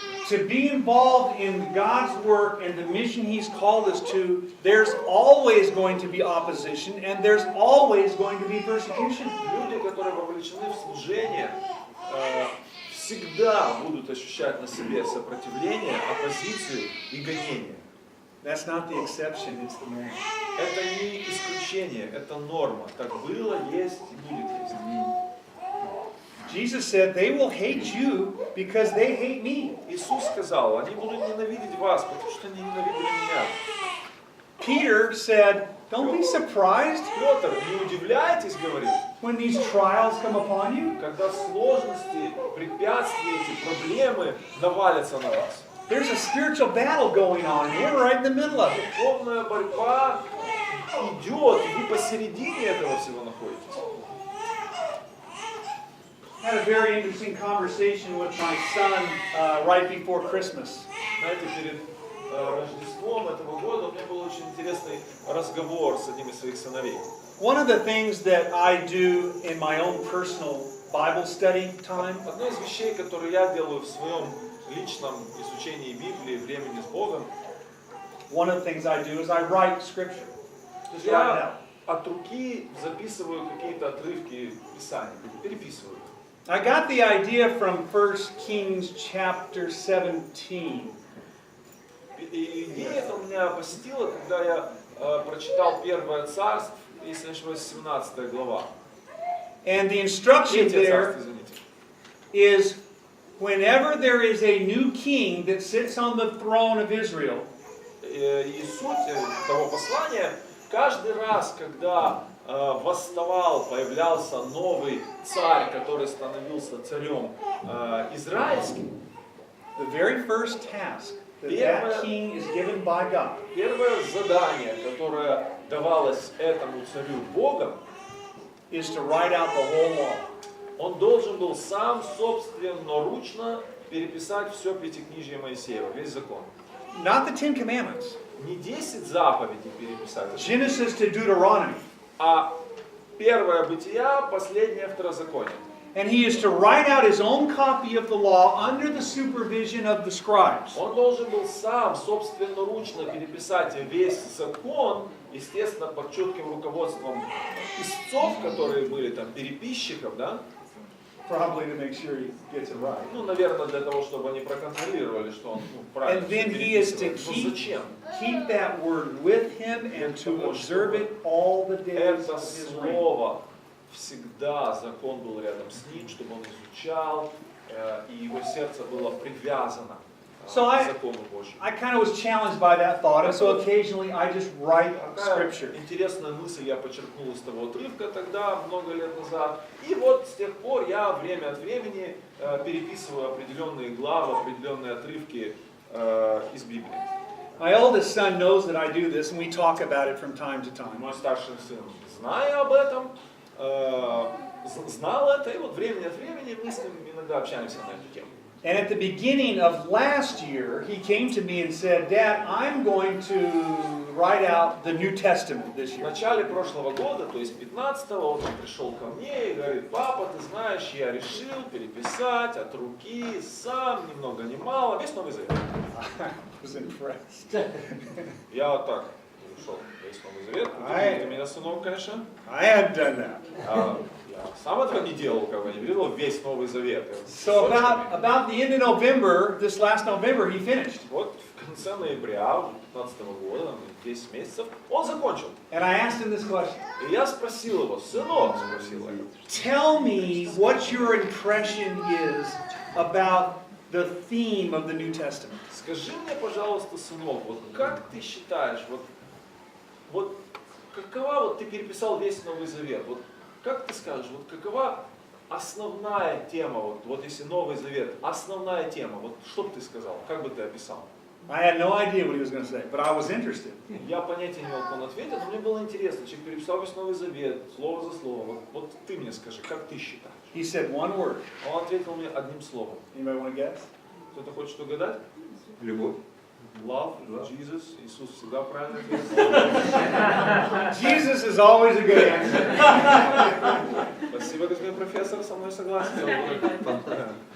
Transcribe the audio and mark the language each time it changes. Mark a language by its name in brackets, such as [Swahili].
[English] To be involved in God's work and the mission He's called us to, there's always going to be opposition and there's always going to be persecution. [Russian] Люди, которые вовлечены в служение, всегда будут ощущать на себе сопротивление, оппозицию и гонение. [English] That's not the exception, it's the norm. [Russian] Это не исключение, это норма. Так было, есть и будет есть. [English] Jesus said, they will hate you because they hate me. [Russian] Иисус сказал, они будут ненавидеть вас, потому что они ненавидели меня. [English] Peter said, don't be surprised [Russian] Петр, не удивляйтесь, говорит, [English] when these trials come upon you. [Russian] когда сложности, препятствия, эти проблемы навалятся на вас. [English] There's a spiritual battle going on, and you're right in the middle of it. [Russian] Духовная борьба идет, и вы посередине этого всего находитесь. [English] I had a very interesting conversation with my son right before Christmas. [Russian] Знаете, перед Рождеством этого года у меня был очень интересный разговор с одним из своих сыновей. [English] One of the things that I do in my own personal Bible study time [Russian] Одно из вещей, которые я делаю в своем личном изучении Библии, времени с Богом, [English] one of the things I do is I write scripture. Just write it out. [Russian] я от руки записываю какие-то отрывки Писания, переписываю. [English] I got the idea from 1 Kings chapter 17. [Russian] И идея эта у меня посетила, когда я прочитал Первое царство, если не ошибаюсь, 17 глава. [English] And the instruction [Russian] Третье [English] there [Russian] царство, извините. [English] is whenever there is a new king that sits on the throne of Israel, [Russian] И суть того послания, каждый раз, когда восставал, появлялся новый царь, который становился царем израильским, [English] the very first task that king is given by God [Russian] первое задание, которое давалось этому царю Богом, [English] is to write out the whole law. [Russian] он должен был сам собственноручно переписать все Пятикнижие Моисеева, весь закон. [English] Not the Ten Commandments. [Russian] Не 10 заповедей переписать, [English] Genesis to Deuteronomy. [Russian] а первое Бытия, последнее Второзаконие. [English] And he is to write out his own copy of the law under the supervision of the scribes. [Russian] Он должен был сам собственноручно переписать весь закон, естественно, под четким руководством истцов, которые были там, переписчиков, да? [English] Probably to make sure he gets it right. [Russian] Ну, наверное, для того, чтобы они проконтролировали, что он правильно [English] And then [Russian] всё [English] he is to [Russian] переписывает. Но зачем? [English] keep that word with him and to observe it all the days [Russian] Это [English] of his reign. [Russian] слово всегда, закон был рядом с ним, чтобы он изучал, и его сердце было привязано [English] So [Russian] к закону Божьему. [English] I kind of was challenged by that thought, and so occasionally I just write scripture. [Russian] Такая интересная мысль я подчеркнул из того отрывка тогда, много лет назад. И вот с тех пор я время от времени переписываю определенные главы, определенные отрывки из Библии. [English] My oldest son knows that I do this, and we talk about it from time to time. [Russian] Мой старший сын, зная об этом, знал это, и вот время от времени мы с ним иногда общаемся на эту тему. [English] And at the beginning of last year, he came to me and said, Dad, I'm going to write out the New Testament this [Russian] В [English] year. [Russian] начале прошлого года, то есть 15-го, он пришел ко мне и говорит: папа, ты знаешь, я решил переписать от руки, сам, ни много ни мало, весь Новый Завет. [English] I was impressed. [Russian] Я вот так пришел, весь Новый Завет. Удивили меня, сынок, конечно. [English] I had done that. [Russian] Я сам этого не делал, как бы, не перевел весь Новый Завет. [English] So about the end of November, this last November, he finished. [Russian] Вот в конце ноября 15 года, 10 месяцев, он закончил. [English] And I asked him this question. [Russian] И я спросил его: сынок, спросил я, [English] Tell me what your impression is about the theme of the New Testament. [Russian] скажи мне, пожалуйста, сынок, вот как ты считаешь, вот какова, вот ты переписал весь Новый Завет, вот как ты скажешь, вот какова основная тема, вот если Новый Завет, основная тема, вот что бы ты сказал, как бы ты описал? [English] I had no idea what he was going to say, but I was interested. [Russian] Я понятия не имел, как он ответит, но мне было интересно, человек переписал весь Новый Завет, слово за словом, вот ты мне скажи, как ты считаешь? [English] He said one word. [Russian] Он ответил мне одним словом. [English] Anybody want to guess? [Russian] Кто-то хочет угадать? Любовь. [English] Love, Jesus, [Russian] Иисус всегда правильно ответил. [English] Jesus is always a good answer. [Russian] Спасибо, господин профессор, со мной согласен.